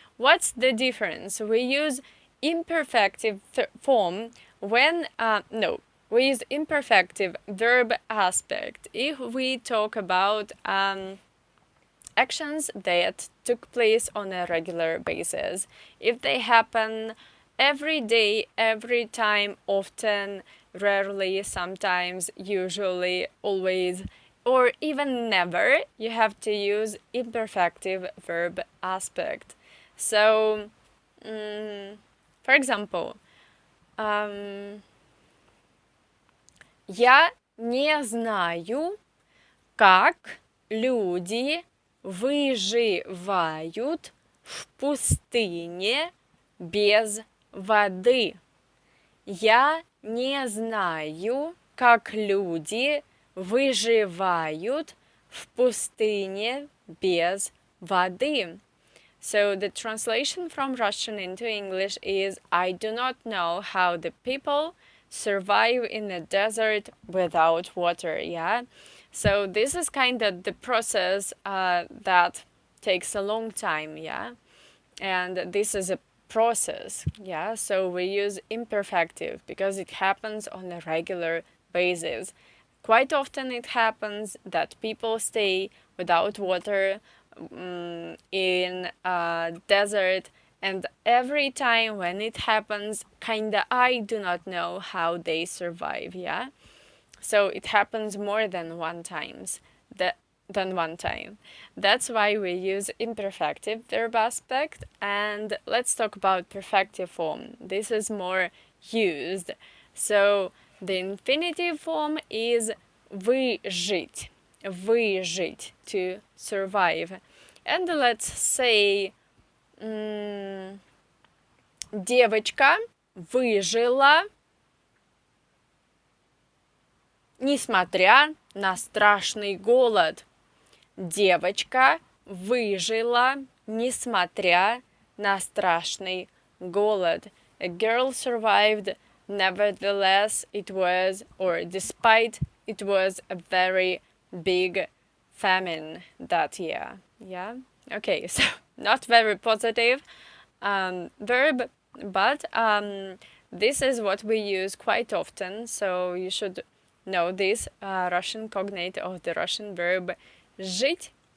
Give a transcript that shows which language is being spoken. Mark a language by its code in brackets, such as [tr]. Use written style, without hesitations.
[en] What's the difference? We use imperfective form when, we use imperfective verb aspect if we talk about actions that took place on a regular basis. If they happen every day, every time, often, rarely, sometimes, usually, always, or even never, you have to use imperfective verb aspect. So, for example, [ru] я не знаю, как люди выживают в пустыне без воды. Я не знаю, как люди выживают в пустыне без воды. [en] So the translation from Russian into English is I do not know how the people survive in a desert without water, yeah? So this is kind of the process that takes a long time, yeah? And this is a process, yeah? So we use imperfective because it happens on a regular basis. Quite often it happens that people stay without water in a desert And every time when it happens, kinda I do not know how they survive, yeah? So it happens more than one times. Than one time. That's why we use imperfective verb aspect, and let's talk about perfective form. This is more used. So the infinitive form is выжить. Выжить, to survive. And let's say [ru] девочка выжила несмотря на страшный голод. Девочка выжила, несмотря на страшный голод. [en] A girl survived, nevertheless it was, or despite it was a very big famine that year. Yeah? Okay, so not very positive verb, but this is what we use quite often, so you should know this Russian cognate of the Russian verb ЖИТьь.